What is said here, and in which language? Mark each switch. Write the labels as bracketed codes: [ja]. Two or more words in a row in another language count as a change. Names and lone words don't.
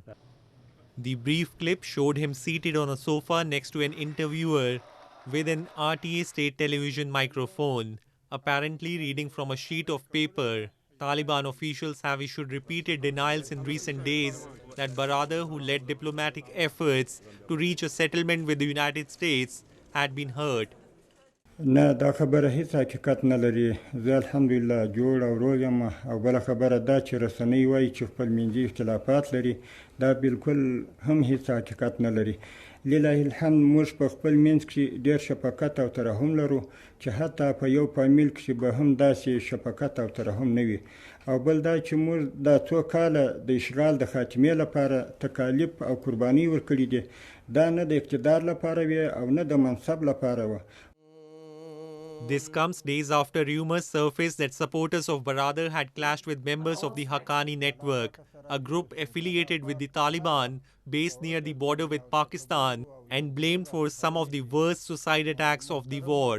[en] The brief clip showed him seated on a sofa next to an interviewer with an RTA state television microphone, apparently reading from a sheet of paper. Taliban officials have issued repeated denials in recent days that Baradar, who led diplomatic efforts to reach a settlement with the United States, had been hurt. [ps] نه دا خبره هیڅ حقیقت نه لري. زه الحمدلله جوړ او روغ یم او بله خبره دا چې رسنۍ وایي چې خپل منځي اختلافات لري دا بالکل هم هیڅ حقیقت نه لري. لله الحمد موږ په خپل منځ کې ډېر شفقت او ترحم لرو چې حتی په یو فامیل کې به هم داسې شفقت او ترحم نه وي. او بل دا چې موږ دا څو کاله د اشغال د خاتمې لپاره تکالیف او قرباني ورکړي دي دا نه د اقتدار لپاره وي او نه د منصب لپاره وه. [en] This comes days after rumors surfaced that supporters of Baradar had clashed with members of the Haqqani Network, a group affiliated with the Taliban based near the border with Pakistan and blamed for some of the worst suicide attacks of the war.